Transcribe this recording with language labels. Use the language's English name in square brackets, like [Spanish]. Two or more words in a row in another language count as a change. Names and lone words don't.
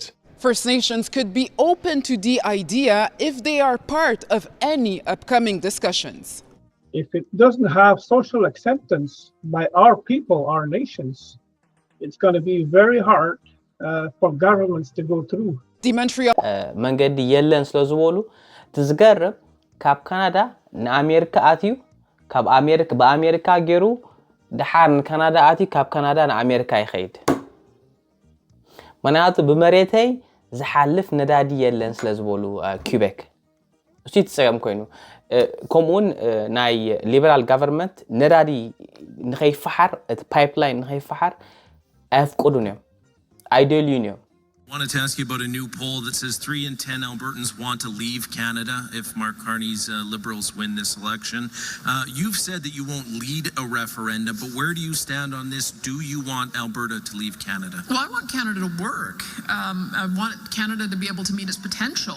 [English] First Nations could be open to the idea if they are part of any upcoming discussions. If it doesn't have social acceptance by our people, our nations, it's going to be very hard for governments to go through. The Montreal [Tigrinya] መንገዲ የለን ስለዝበሉ ትዝገርብ ካብ ካናዳ ንአሜሪካ አትዩ ካብ አሜሪካ በአሜሪካ ገሩ ድሓር ንካናዳ አትዩ ካብ ካናዳ ንአሜሪካ ይኸይድ ምክንያቱ ብመሬተይ ዝሓልፍ ነዳዲ የለን ስለዝበሉ ኩቤክ እሱ ይትፀቀም ኮይኑ ከምኡን ናይ [English] Liberal government [Tigrinya] ነዳዲ ንኸይፈሓር እቲ ፓይፕላይን ንኸይፈሓር ኣፍቅዱን እዮም አይደልዩን እዮም [English] I wanted to ask you about a new poll that says 3 in 10 Albertans want to leave Canada if Mark Carney's Liberals win this election. You've said that you won't lead a referendum, but where do you stand on this? Do you want Alberta to leave Canada? Well, I want Canada to work. I want Canada to be able to meet its potential.